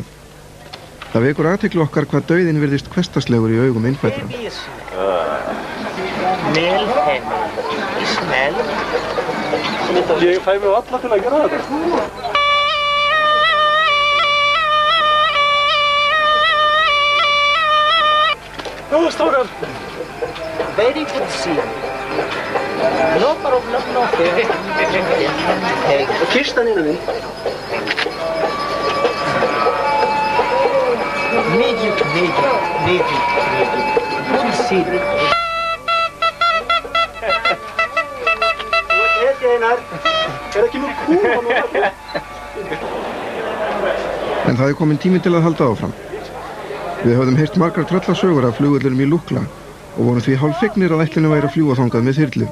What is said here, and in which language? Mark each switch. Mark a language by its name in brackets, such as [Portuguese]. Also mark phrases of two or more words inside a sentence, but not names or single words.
[Icelandic] Það vekur athygli okkar hvað dauðinn virðist hversdagslegur í augum innfæddra. Ég fæ mig á alla til að gera þetta. Strákar! [English] Very good scene. No problem, no fear. [Icelandic] Kistan innan þín. Magic. [English] Good scene. [Icelandic] Er ekki nú kúla nú? En það er komin tími til að halda áfram. Við höfðum heyrt margar tröllasögur af flugvöllunum í Lukla og vorum því hálffegnir að ætlinu væri að fljúga þangað með þyrlu.